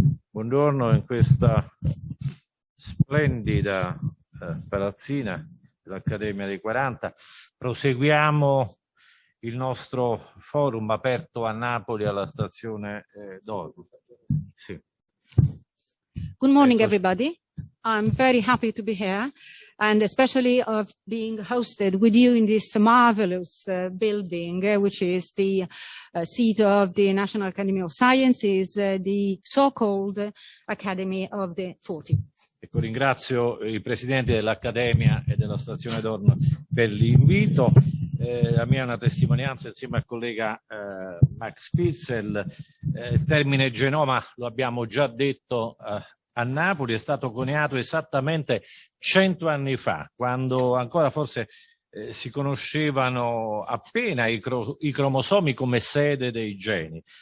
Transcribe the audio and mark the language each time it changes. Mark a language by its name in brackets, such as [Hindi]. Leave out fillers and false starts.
[Italian] Buongiorno in questa splendida palazzina dell'Accademia dei 40. Proseguiamo il nostro forum aperto a Napoli alla stazione d'Oro. Sì. [English] Good morning, everybody. I'm very happy to be here. and especially of being hosted with you in this marvelous building, which is the seat of the National Academy of Sciences, the so-called Academy of the 40. [Italian] Ecco, ringrazio i presidenti dell'Accademia e della Stazione Dorno per l'invito. La mia è una testimonianza insieme al collega Max Spitzel. Il termine genoma, lo abbiamo già detto a Napoli, è stato coniato esattamente 100 anni fa, quando ancora forse si conoscevano appena i cromosomi come sede dei geni.